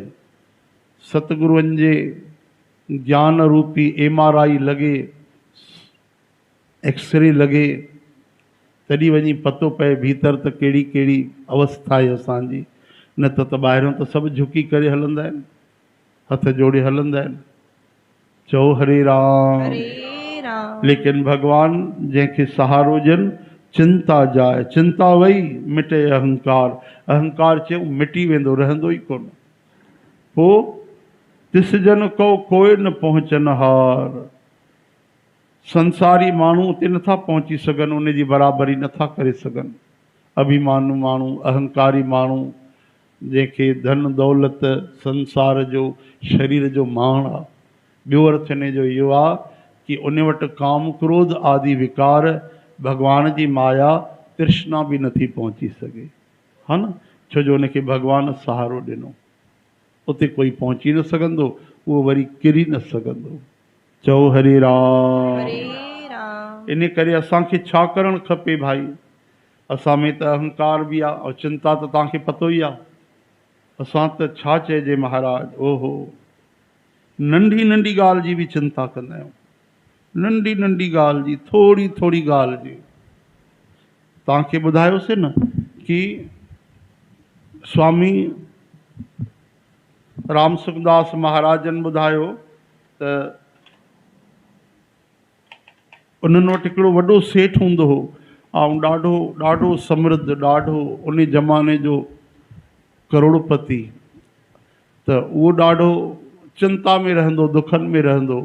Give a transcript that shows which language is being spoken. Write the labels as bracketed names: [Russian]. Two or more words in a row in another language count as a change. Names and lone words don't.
[Sindhi] सतगुरुअनि जे ज्ञान रूपी MRI लॻे, एक्सरे लॻे, तॾहिं वञी पतो पए भीतर त कहिड़ी कहिड़ी अवस्था आहे असांजी। न त ॿाहिरियों त सभु झुकी करे हलंदा आहिनि, हथ जोड़े हलंदा आहिनि। चओ हरे राम। हरे राम। लेकिन भगवान जंहिंखे सहारो ॾियनि, चिंता जाए, चिंता वई मिटे अहंकार। अहंकार चयो मिटी वेंदो, रहंदो ई कोन। पोइ [Punjabi] तिस जन को कोई न पहुचन हार। [Sindhi] संसारी माण्हू उते नथा पहुची सघनि, उन जी बराबरी नथा करे सघनि। अभिमानु माण्हू, अहंकारी माण्हू, जंहिंखे धन दौलत, संसार जो, शरीर जो माण आहे। ॿियो अर्थ इन जो इहो आहे कि उन वटि काम क्रोध आदि विकार, भगवान जी माया तृष्णा बि नथी पहुची सघे। हा न, छो जो उनखे भगवान सहारो ॾिनो। उते कोई पहुची न सघंदो, उहो वरी किरी न सघंदो। चओ हरे राम। हरे राम। इन करे असांखे छा करणु खपे भाई? असां में त अहंकार बि आहे ऐं चिंता त तव्हांखे पतो ई आहे। असां त छा चइजे महाराज, ओहो नंढी नंढी ॻाल्हि जी बि चिंता कंदा आहियूं, नंढी नंढी ॻाल्हि जी, थोरी थोरी ॻाल्हि जी। तव्हांखे ॿुधायोसीं न कि स्वामी राम सुखदास महाराजन ॿुधायो त उन्हनि वटि हिकिड़ो वॾो सेठ हूंदो हो ऐं ॾाढो ॾाढो समृद्ध, ॾाढो उन ज़माने जो करोड़पति। त उहो ॾाढो चिंता में रहंदो, दुखनि में रहंदो।